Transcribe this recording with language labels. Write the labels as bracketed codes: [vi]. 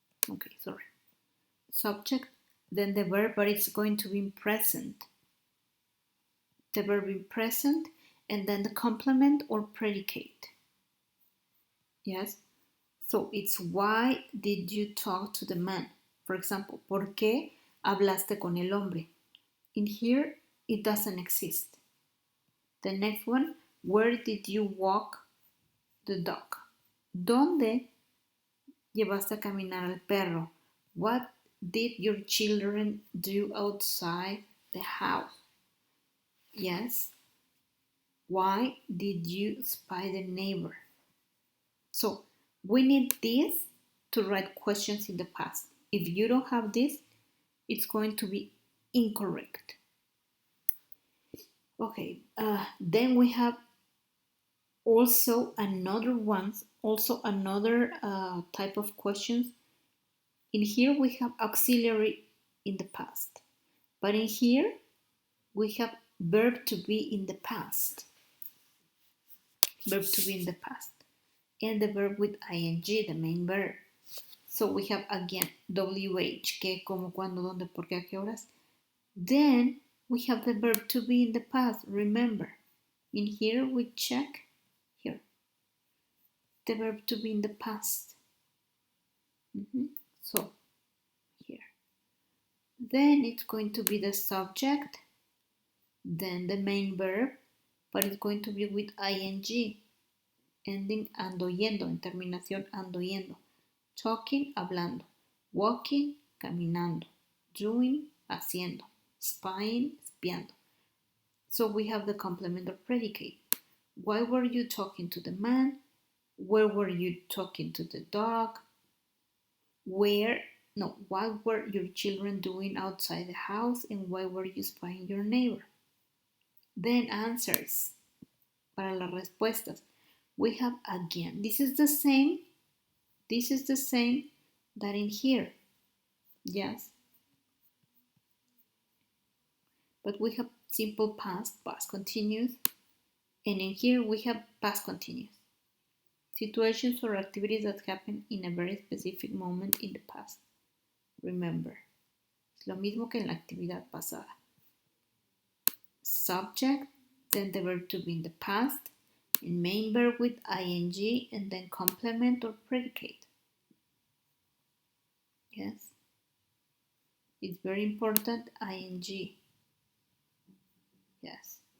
[en] Okay, sorry. Subject, then the verb, but it's going to be in present. The verb in present, and then the complement or predicate. Yes? So it's why did you talk to the man? [es] For example, ¿por qué hablaste con el hombre? [en] In here, it doesn't exist. The next one, where did you walk the dog? [es] ¿Dónde llevaste a caminar al perro? [en] What did your children do outside the house? Yes. Why did you spy the neighbor? So we need this to write questions in the past. If you don't have this, it's going to be incorrect. Okay, then we have also another type of questions. In here we have auxiliary in the past, but in here we have verb to be in the past. Verb to be in the past. And the verb with ing, the main verb. So we have again [es] WH, qué, cómo, cuándo, dónde, por qué, a qué horas. [en] Then we have the verb to be in the past, remember. In here we check, here, the verb to be in the past. So, here. Then it's going to be the subject, then the main verb, but it's going to be with ing, ending [es] ando yendo, en terminación ando yendo. [en] Talking, [es] hablando. [en] Walking, [es] caminando. [en] doing, [es] haciendo, [en] spying, [es] espiando. [en] So we have the complement of predicate. Why were you talking to the man? Where were you talking to the dog? What were your children doing outside the house, and why were you spying your neighbor? Then answers. [es] Para las respuestas, [en] we have again. This is the same that in here. Yes. But we have simple past, past continuous, and in here we have past continuous. Situations or activities that happen in a very specific moment in the past. [es] Remember, es lo mismo que en la actividad pasada. [en] Subject, then the verb to be in the past, and main verb with ing, and then complement or predicate. Yes, it's very important, ing. Yes.